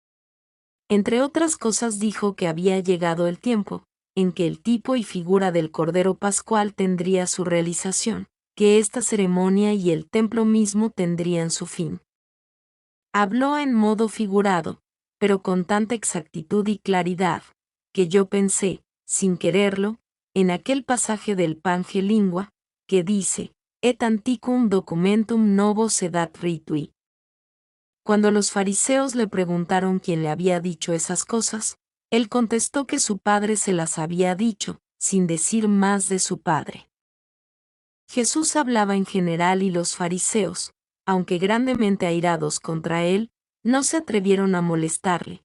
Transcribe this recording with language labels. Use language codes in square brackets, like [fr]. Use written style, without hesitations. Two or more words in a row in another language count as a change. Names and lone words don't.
[es] Entre otras cosas dijo que había llegado el tiempo en que el tipo y figura del Cordero Pascual tendría su realización, que esta ceremonia y el templo mismo tendrían su fin. Habló en modo figurado, pero con tanta exactitud y claridad, que yo pensé, sin quererlo, en aquel pasaje del Pange Lingua, que dice, [la] et antiquum documentum novo sedat ritui. [es] Cuando los fariseos le preguntaron quién le había dicho esas cosas, él contestó que su padre se las había dicho, sin decir más de su padre. Jesús hablaba en general y los fariseos, aunque grandemente airados contra él, no se atrevieron a molestarle.